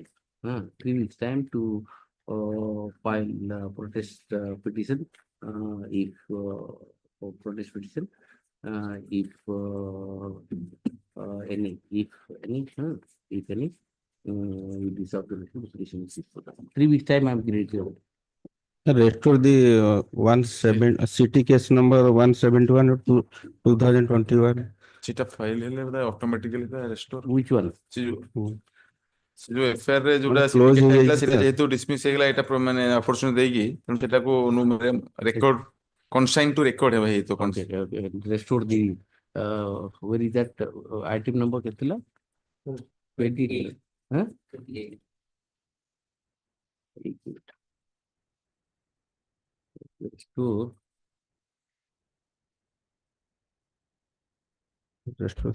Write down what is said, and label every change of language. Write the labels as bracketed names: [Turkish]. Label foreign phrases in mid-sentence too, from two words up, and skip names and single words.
[English] 3 weeks time to file protest petition if protest petition if any with this petition is put up. 3 weeks time I am granted. Restore the 17 city case number 171 of 2021. [Odia] ସେଟା ଫାଇଲ ହେଲେ ବୋଧେ [English] automatically restore. Which one? [Odia] ସେ ଯୋଉ FIR ରେ ଯୋଉଟା [English] Close [Odia] ହେଇଥିଲା ହେଇଯାଇଛି ସେଟା ତ। ଯେହେତୁ dismiss ହେଇଗଲା ଏଟା ମାନେ opportunity ଦେଇକି ତେଣୁ ସେଟାକୁ [English] record consign to record [Odia] ହେବ ହେଇतो. [English] Okay. Restore the where is that item number କେଥିଲା? 28. Huh? 28. Restore